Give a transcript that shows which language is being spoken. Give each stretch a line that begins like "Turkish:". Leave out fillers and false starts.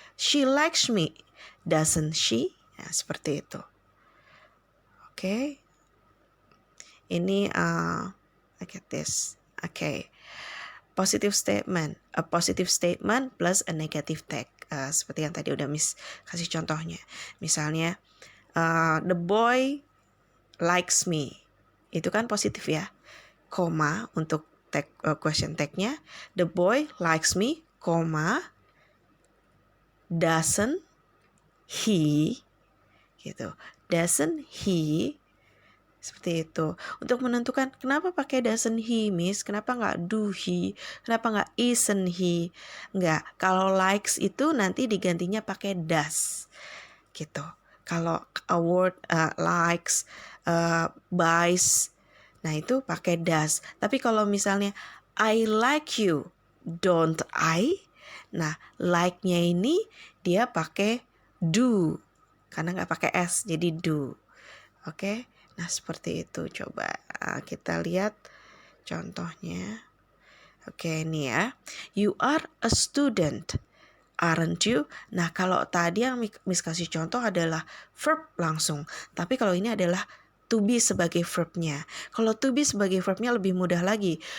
English: She likes me, doesn't she?
Indonesian: Ya, seperti itu. Oke. Ini
English: look at this. Okay. Positive statement. A positive statement plus a negative tag.
Indonesian: Seperti yang tadi udah Miss kasih contohnya. Misalnya,
English: the boy likes me.
Indonesian: Itu kan positif ya. Koma untuk tag, question tag-nya.
English: The boy likes me,
Indonesian: koma,
English: doesn't he,
Indonesian: gitu.
English: Doesn't he,
Indonesian: seperti itu. Untuk menentukan kenapa pakai
English: doesn't he,
Indonesian: Miss? Kenapa nggak
English: do he?
Indonesian: Kenapa nggak
English: isn't he?
Indonesian: Nggak. Kalau likes itu nanti digantinya pakai does. Gitu. Kalau
English: a word likes, buys,
Indonesian: nah itu pakai
English: does.
Indonesian: Tapi kalau misalnya
English: I like you, don't I?
Indonesian: Nah, like-nya ini dia pakai do. Karena nggak pakai s, jadi do. Oke, nah seperti itu. Coba kita lihat contohnya. Oke, ini ya.
English: You are a student, aren't you?
Indonesian: Nah, kalau tadi yang Miss kasih contoh adalah verb langsung. Tapi kalau ini adalah to be sebagai verbnya. Kalau to be sebagai verbnya lebih mudah lagi.